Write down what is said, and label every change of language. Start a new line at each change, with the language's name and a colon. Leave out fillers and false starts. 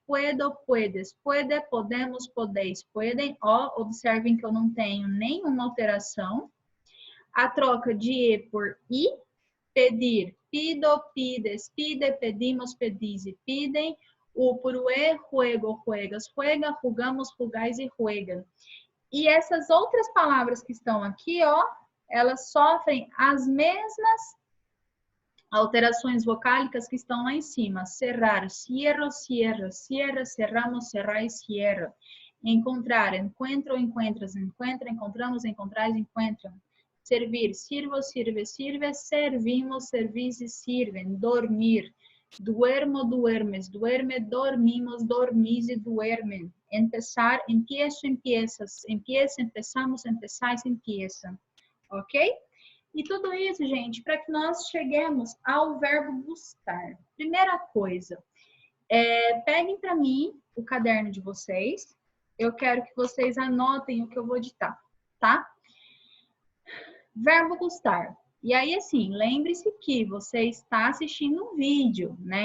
Spanish: Puedo, puedes, puede, podemos, podeis, pueden.
Portuguese: Ó, observem que eu não tenho nenhuma alteração. A troca de e por i.
Spanish: Pedir, pido, pides, pide, pedimos, pedis e pidem. O por o e, juego, juegas, juega, jugamos, jugais e juegan.
Portuguese: E essas outras palavras que estão aqui, ó, elas sofrem as mesmas alterações vocálicas que estão lá em cima.
Spanish: Cerrar, cierro, cierra, cierra, cerramos, cerrais, cierra. Encontrar, encuentro, encuentras, encuentra, encontramos, encontrais, encontram. Servir, sirvo, sirve, sirve, servimos, servis e sirven. Dormir, duermo, duermes, duerme, dormimos, dormis e duermen. Empezar, empiezo, empiezas, empieza, empezamos, empezais, empieza.
Portuguese: Ok? E tudo isso, gente, para que nós cheguemos ao verbo buscar. Primeira coisa, peguem para mim o caderno de vocês. Eu quero que vocês anotem o que eu vou ditar, tá? Verbo buscar. E aí, assim, lembre-se que você está assistindo um vídeo, né?